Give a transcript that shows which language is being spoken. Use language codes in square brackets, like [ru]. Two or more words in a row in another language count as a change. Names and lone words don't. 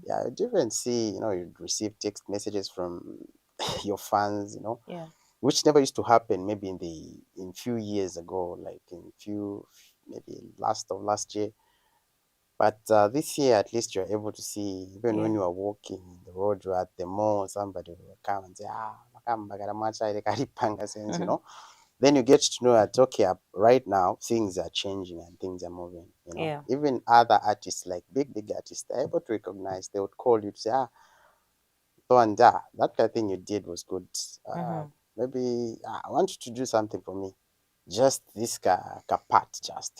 [en] Yeah, you'd even see, you'd receive text messages from your fans, Yeah. which never used to happen maybe in few years ago, like in few, maybe last year. But this year, at least you're able to see, even when Yeah. you are walking in the road, you're at the mall, somebody will come and say, [bem] makambagara ile kalipanga sense, Mm-hmm. [en] then you get to know that, okay, right now things are changing and things are moving. Yeah. Even other artists, like big artists, they're able to recognize. They would call you to say, so and that kind of thing you did was good. uh, Mm-hmm. Maybe I want you to do something for me, just this part, just